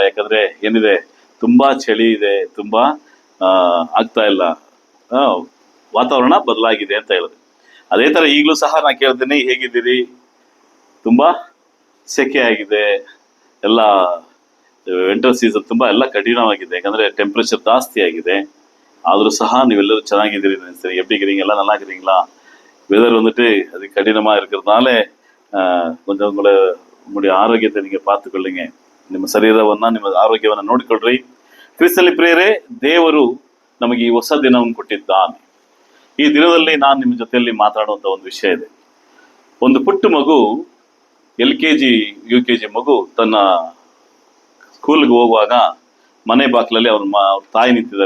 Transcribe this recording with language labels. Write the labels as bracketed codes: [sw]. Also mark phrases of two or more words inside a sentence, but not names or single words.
[kn] ಯಾಕಂದ್ರೆ ಏನಿದೆ, ತುಂಬಾ ಚಳಿ ಇದೆ, ತುಂಬಾ ಆಗ್ತಾ ಇಲ್ಲ, ವಾತಾವರಣ ಬದಲಾಗಿದೆ ಅಂತ ಹೇಳಿದೆ. ಅದೇ ತರ ಈಗಲೂ ಸಹ ನಾ ಕೇಳ್ತೀನಿ, ಹೇಗಿದ್ದೀರಿ? ತುಂಬಾ ಸೆಕೆ ಆಗಿದೆ, ಎಲ್ಲ [en] winter season [kn] ತುಂಬಾ ಎಲ್ಲ ಕಠಿಣವಾಗಿದೆ, ಯಾಕಂದ್ರೆ ಟೆಂಪರೇಚರ್ ಜಾಸ್ತಿ ಆಗಿದೆ. ಆದ್ರೂ ಸಹ ನೀವೆಲ್ಲರೂ ಚೆನ್ನಾಗಿದ್ದೀರಿ ಅನಿಸ್ತೇನೆ. [ta] எப்படிங்கிறீங்க? எல்லாம் நல்லா இருக்கிறீங்களா? வெதர் வந்துட்டு அது கடினமா இருக்கிறதுனால கொஞ்சம் உங்களுடைய ஆரோக்கியத்தை நீங்க பார்த்துಕೊಳ್ಳಿங்க. [kn] ನಿಮ್ಮ ಶರೀರವನ್ನ, ನಿಮ್ಮ ಆರೋಗ್ಯವನ್ನ ನೋಡಿಕೊಳ್ಳ್ರಿ. ಕ್ರಿಸ್ತನಲ್ಲಿ ಪ್ರಿಯರೇ, ದೇವರು ನಮಗೆ ಈ ಹೊಸ ದಿನವನ್ನು ಕೊಟ್ಟಿದ್ದಾನೆ. ಈ ದಿನದಲ್ಲಿ ನಾನು ನಿಮ್ಮ ಜೊತೆಯಲ್ಲಿ ಮಾತಾಡುವಂತ ಒಂದು ವಿಷಯ ಇದೆ. ಒಂದು ಪುಟ್ಟ ಮಗು, LKG UKG ಮಗು ತನ್ನ ಸ್ಕೂಲ್ಗೆ ಹೋಗುವಾಗ ಮನೆ ಬಾಗಿಲಲ್ಲಿ ಅವ್ರ ತಾಯಿ ನಿಂತಿದ್ದಾರೆ.